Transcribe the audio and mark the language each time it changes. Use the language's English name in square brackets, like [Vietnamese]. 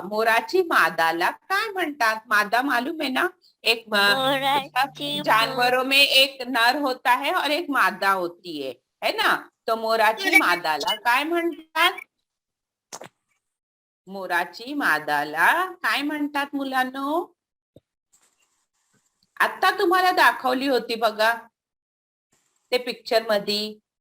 [Marathi] मोराची मादाला काय म्हणतात? [Hindi] मादा मालूम है ना? एक जानवरों में एक नर होता है और एक मादा होती है ना. [Marathi] तो मोराची मादाला काय म्हणतात? मोराची मादाला काय म्हणतात मुलांनो? आता तुम्हाला दाखवली होती बघा ते पिक्चर मध्ये.